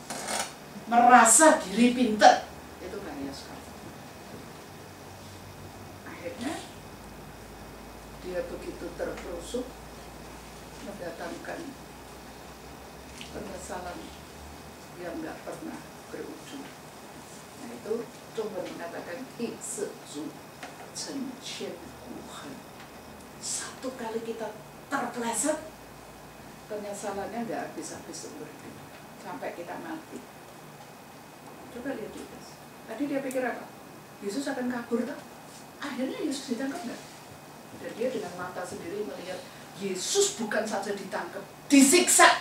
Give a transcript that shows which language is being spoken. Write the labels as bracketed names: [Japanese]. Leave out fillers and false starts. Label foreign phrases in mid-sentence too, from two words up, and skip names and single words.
[Indonesian] Merasa diri pintar itu kaya sekali. Akhirnya dia begitu terperosok mendatangkan penyesalan yang nggak pernah berujung. [Chinese] 中文mengatakan 一次足成千古恨. [Indonesian] Satu kali kita terpeleset, penyesalannya nggak habis-habis seumur hidup sampai kita mati. Coba lihat Yudas. Tadi dia pikir apa? Yesus akan kabur tak? Akhirnya Yesus ditangkap nggak? Dan dia dengan mata sendiri melihat Yesus bukan saja ditangkap, disiksa.